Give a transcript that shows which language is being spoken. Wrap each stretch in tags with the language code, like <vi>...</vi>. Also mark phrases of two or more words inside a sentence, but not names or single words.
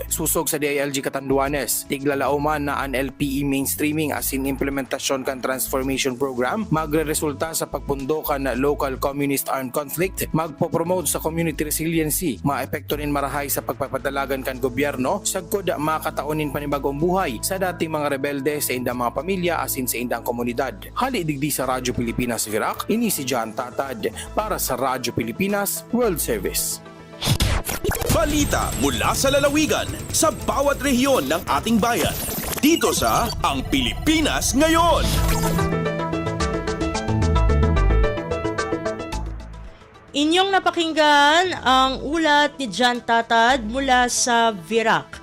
<bik>Susog sa DILG Catanduanes, tiglalauman na ang LPE mainstreaming asin implementasyon kan</bik> <en>transformation program</en> <bik>magre-resulta sa pagpundokan na</bik> <en>local communist armed conflict,</en> <bik>magpo-promote sa</bik> <en>community resiliency,</en> <bik>maepekto nin marahay sa pagpapadalagan kan gobyerno, sagkod makataunin panibagong buhay sa dating mga rebelde sa indang mga pamilya asin sa indang komunidad. Hali digdi sa Radyo Pilipinas Virac, ini si Jan Tatad para sa Radyo Pilipinas World Service.</bik> <tl>Balita mula sa lalawigan sa bawat rehiyon ng ating bayan. Dito sa Ang Pilipinas Ngayon. Inyong napakinggan ang ulat ni Jan Tatad mula sa Virac.</tl>